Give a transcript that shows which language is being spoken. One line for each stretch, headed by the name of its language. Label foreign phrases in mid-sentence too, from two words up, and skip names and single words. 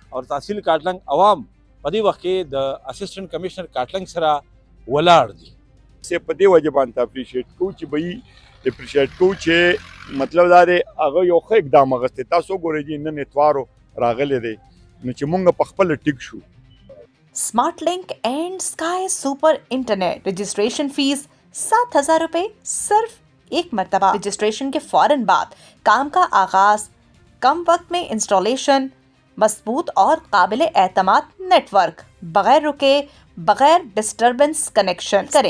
Pashto: او تحصیل کاټلنګ عوام په دې وخت کې د اسسټنټ کمشنر کاټلنګ سره ولاړ دي. سه په دې وجه باندې اپریشیټ کوو چې به اپریشیټ کوو چې مطلب دا دی هغه یو ښه اقدام اخیستی. تاسو وګورئ چې نن اتوارو راغلی دی نو چې مونږ په خپله ټیک شو.
Urdu: سمارٹ لنک اینڈ اسکائی سپر انٹرنیٹ رجسٹریشن فیس 7,000 روپے صرف ایک مرتبہ. رجسٹریشن کے فوراً بعد کام کا آغاز، کم وقت میں انسٹالیشن، مضبوط اور قابل اعتماد نیٹ ورک، بغیر رکے بغیر ڈسٹربنس کنکشن کریں.